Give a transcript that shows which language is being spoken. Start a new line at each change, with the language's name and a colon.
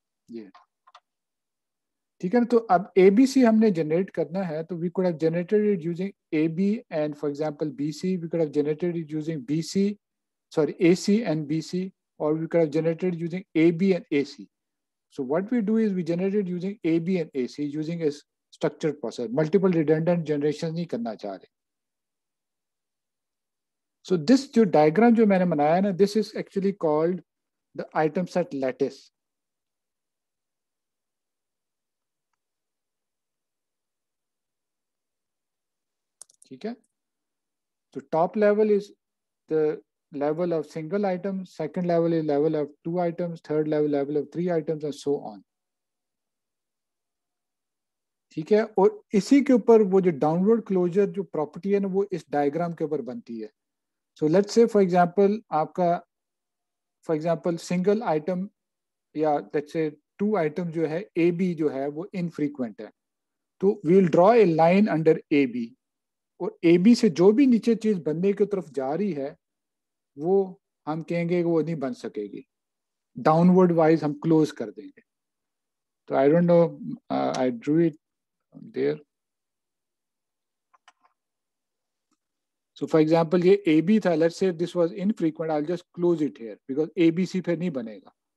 Hindi: ये ठीक है ना। तो अब ए बी सी हमने जनरेट करना है,
English: तो we could have generated it using A B and for example B C, we could have generated it using B C, sorry, AC and BC, or we could have generated using AB and AC. So what we do is we generated using AB and AC using a structured process. Multiple redundant generations
Hindi: नहीं करना चाह रहे.
English: So this जो diagram
Hindi: जो मैंने बनाया ना,
English: this is actually called the item set lattice.
Hindi: ठीक है.
English: So top level is the level of single item, second level is level of 2 items, third level of 3 items and so on.
Hindi: ठीक है. और इसी के ऊपर वो जो डाउनवर्ड क्लोजर जो प्रॉपर्टी है ना वो इस डायग्राम के ऊपर बनती है. So let's say for example आपका फॉर एग्जांपल सिंगल आइटम या लेट्स से 2 आइटम जो है ए बी जो है वो इनफ्रीक्वेंट है. तो
English: we will draw a line under
Hindi: A B और ए बी से जो भी नीचे चीज बनने की तरफ जा रही है वो हम कहेंगे वो नहीं बन सकेगी. डाउनवर्ड वाइज हम क्लोज कर देंगे. तो
English: I don't know I drew it there. So for example
Hindi: ये AB था,
English: let's say this was infrequent, I'll just close it here because ABC
Hindi: फिर नहीं बनेगा.